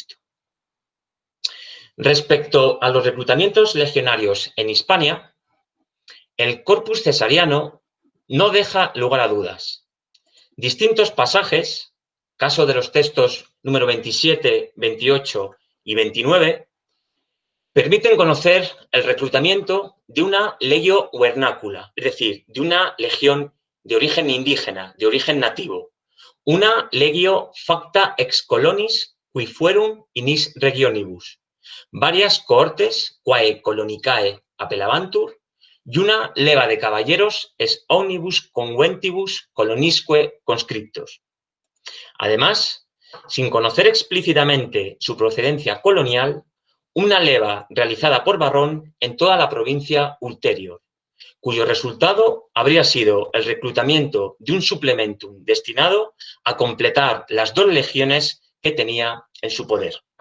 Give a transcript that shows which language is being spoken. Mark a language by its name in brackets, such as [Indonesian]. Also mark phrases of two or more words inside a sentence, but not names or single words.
[Spanish] Respecto a los reclutamientos legionarios en Hispania, el corpus cesariano no deja lugar a dudas. Distintos pasajes, caso de los textos número 27, 28 y 29, permiten conocer el reclutamiento de una [Latin] legio vernacula, [Spanish] es decir, de una legión de origen indígena, de origen nativo, una [Latin] legio facta ex colonis qui fuerum inis regionibus, [Spanish] varias [Latin] cohortes quae colonicae apelabantur [Spanish] y una leva de caballeros [Latin] es omnibus conventibus colonisque conscriptos. [Spanish] Además, sin conocer explícitamente su procedencia colonial, una leva realizada por Varrón en toda la provincia ulterior, cuyo resultado habría sido el reclutamiento de un suplementum destinado a completar las 2 legiones que tenía en su poder.